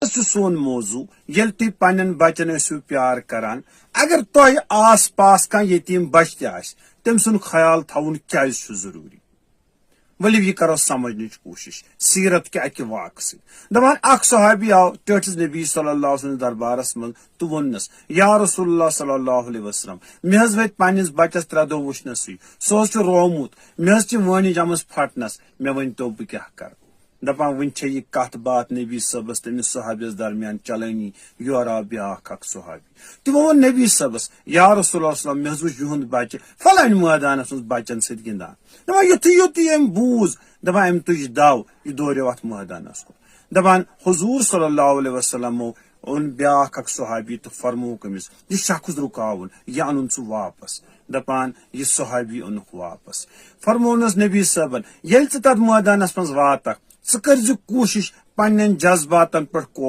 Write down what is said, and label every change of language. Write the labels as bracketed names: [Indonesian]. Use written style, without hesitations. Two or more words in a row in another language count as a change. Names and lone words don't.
[Kashmiri] چھ سون موضوع یل تھی پنن بچن ٲسِو پیار کران اگر تۄہہِ آس پاس کانٛہہ یتیٖم بچہ تہِ آسہِ تٔمۍ سُنٛد خیال تھاوُن کیازِ چھُ ضروٗری ؤلِو یہِ کرو سمجھنٕچ کوٗشش سیرت کہِ اکہِ واقعہٕ سۭتۍ دپان اکھ صحابی آو ٹٲٹھس نبی [Arabic] صلی اللہ علیہ وسلم [Kashmiri] دربارس منٛز تہٕ ووٚننس [Arabic] یا رسول اللہ صلی اللہ علیہ وسلم [Kashmiri] مےٚ حظ ؤتھۍ پننس بچس 3 دۄہ وٕچھنسٕے سُہ حظ چھُ روومُت مےٚ حظ چھِ وٲنج آمٕژ پھٹنس مےٚ ؤنۍتو بہٕ کیاہ کرٕ دپان وۄنۍ چھےٚ یہِ کتھ باتھ نبی صٲبس تٔمِس صحابیس درمیان چلٲنی یورٕ آو بیاکھ اکھ صحابی تِمو ووٚن نبی صٲبس [Arabic] یا رسول اللہ صلی [Kashmiri] مےٚ حظ وٕچھ یِہُنٛد بچہِ فلٲنۍ مٲدانس منٛز بچن سۭتۍ گِنٛدان دپان یُتھُے أمۍ بوٗز دپان أمۍ تُج دو یہِ دورِو اتھ مٲدانس کُن دپان حضوٗر [Arabic] صلی اللہ علیہ وسلمو [Kashmiri] اوٚن بیاکھ اکھ صحابی تہٕ فرمووُکھ أمِس یہِ شخص رُکاوُن یہِ انُن ژٕ واپس دپان یہِ صحابی اوٚنُکھ واپس فرمونس نبی صٲبن ییٚلہِ ژٕ تتھ مٲدانس منٛز واتکھ ژٕ کٔرزِ کوٗشش پننٮ۪ن جذباتن پٮ۪ٹھ قوبوٗ